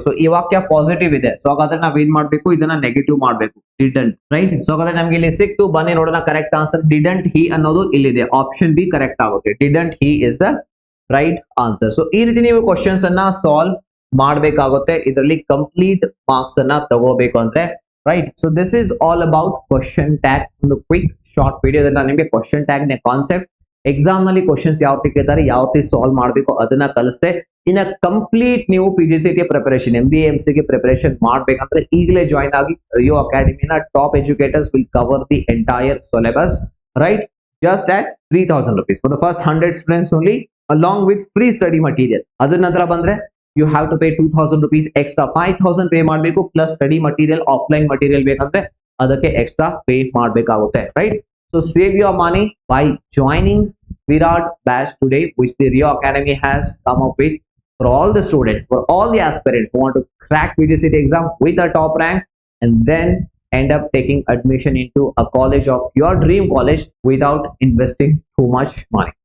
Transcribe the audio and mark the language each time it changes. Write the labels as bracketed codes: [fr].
[kn] So ಈ ವಾಕ್ಯ positive ಇದೆ. ಸೊ ಹಾಗಾದ್ರೆ ನಾವ್ ಏನ್ ಮಾಡ್ಬೇಕು? ಇದನ್ನ ನೆಗೆಟಿವ್ ಮಾಡ್ಬೇಕು, ಡಿಡಂಟ್, ರೈಟ್. ಸೊ ಹಾಗಾದ್ರೆ ನಮ್ಗೆ ಇಲ್ಲಿ ಸಿಕ್ತು. ಬನ್ನಿ ನೋಡೋಣ ಕರೆಕ್ಟ್ ಆನ್ಸರ್. ಡಿಡಂಟ್ ಹಿ ಅನ್ನೋದು ಇಲ್ಲಿದೆ. ಆಪ್ಷನ್ ಬಿ ಕರೆಕ್ಟ್ ಆಗುತ್ತೆ. [en] Didn't he is the right answer. [kn] So ಈ ರೀತಿ ನೀವು ಕ್ವಶನ್ಸ್ ಅನ್ನ ಸಾಲ್ವ್ ಮಾಡ್ಬೇಕಾಗುತ್ತೆ. ಇದರಲ್ಲಿ ಕಂಪ್ಲೀಟ್ ಮಾರ್ಕ್ಸ್ ಅನ್ನ ತಗೋಬೇಕು ಅಂದ್ರೆ [en] right? So this is all about question tag. [kn] ಒಂದು ಕ್ವಿಕ್ ಶಾರ್ಟ್ ವಿಡಿಯೋದಲ್ಲಿ ನಾನು ನಿಮಗೆ ಕ್ವಶನ್ ಟ್ಯಾಗ್ ನ ಕಾನ್ಸೆಪ್ಟ್, ಎಕ್ಸಾಮ್ ನಲ್ಲಿ ಕ್ವಶನ್ಸ್ ಯಾವ ರೀತಿ ಕೇಳ್ತಾರೆ, ಯಾವ ರೀತಿ ಸಾಲ್ವ್ ಮಾಡಬೇಕು ಅದನ್ನ ಕಲಿಸ್ತೆ. ಇನ್ನ ಕಂಪ್ಲೀಟ್ ನೀವು PGCET preparation MBA MCA preparation ಮಾಡ್ಬೇಕಂದ್ರೆ ಈಗಲೇ ಜಾಯಿನ್ ಆಗಿ ರಿಯೋ ಅಕಾಡೆಮಿನ [en] top educators will cover the entire syllabus, [kn] right? [en] Just at 3,000 rupees for the first 100 students only, along with free study material. [kn] ಅದರ ನಂತರ ಬಂದ್ರೆ [en] you have to pay 2,000 rupees extra, [kn] 5,000 pay ಮಾಡಬೇಕು, plus study material offline material ಬೇಕಂದ್ರೆ ಅದಕ್ಕೆ extra pay ಮಾಡಬೇಕಾಗುತ್ತೆ, right? [en] So save your money by joining Virat batch today, which the Rio Academy has come up with for all the students, for all the aspirants who want to crack PGCET exam with a top rank and then end up taking admission into a college of your dream college without investing too much money.